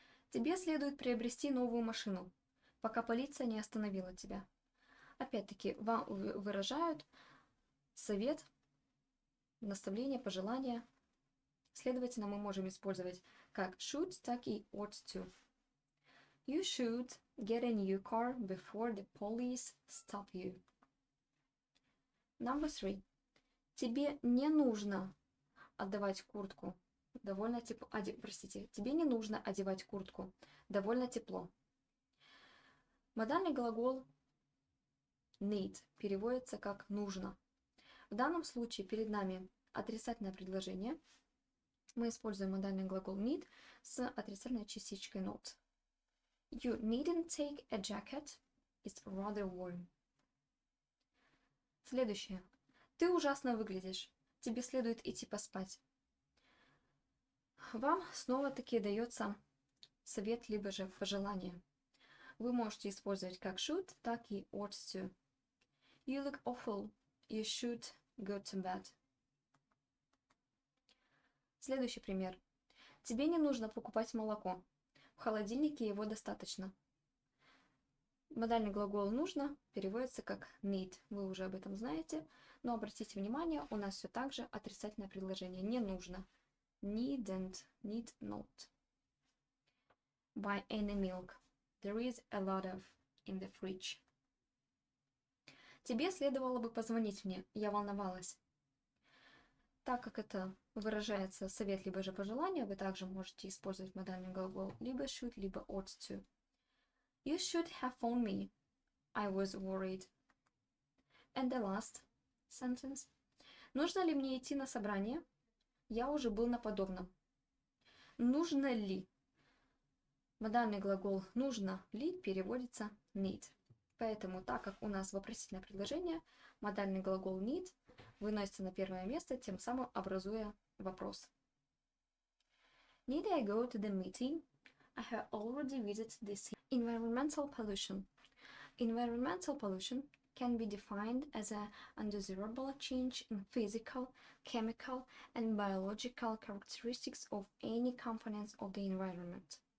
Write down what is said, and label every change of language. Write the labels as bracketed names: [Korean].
[Russian] Тебе следует приобрести новую машину, пока полиция не остановила тебя. Опять-таки, вам выражают совет, наставление, пожелание. Следовательно, мы можем использовать как should, так и ought to. [English] You should get a new car before the police stop you. Number 3. [Russian] Тебе не нужно отдавать куртку. Довольно тепло. Тебе не нужно одевать куртку. Довольно тепло. Модальный глагол need переводится как нужно. В данном случае перед нами отрицательное предложение. Мы используем модальный глагол need с отрицательной частичкой not. [English] You needn't take a jacket. It's rather warm. [Russian] Следующее. Ты ужасно выглядишь. Тебе следует идти поспать. Вам снова-таки дается совет, либо же пожелание. Вы можете использовать как should, так и ought to. [English] You look awful. You should go to bed. [Russian] Следующий пример. Тебе не нужно покупать молоко. В холодильнике его достаточно. Модальный глагол нужно переводится как need. Вы уже об этом знаете. Но обратите внимание, у нас все так же отрицательное предложение. Не нужно. [English] Needn't, need not. Buy any milk. There is a lot of in the fridge. [Russian] Тебе следовало бы позвонить мне. Я волновалась. Так как это выражается совет, либо же пожелание, вы также можете использовать модальный глагол либо should, либо ought to. [English] You should have phoned me. I was worried. And the last sentence. [Russian] Нужно ли мне идти на собрание? Я уже был на подобном. Нужно ли? Модальный глагол нужно ли переводится need. Поэтому, так как у нас вопросительное предложение, модальный глагол need выносится на первое место, тем самым образуя вопрос. [English] Need I go to the meeting? I have already visited this. Environmental pollution. Environmental pollution can be defined as an undesirable change in physical, chemical, and biological characteristics of any components of the environment.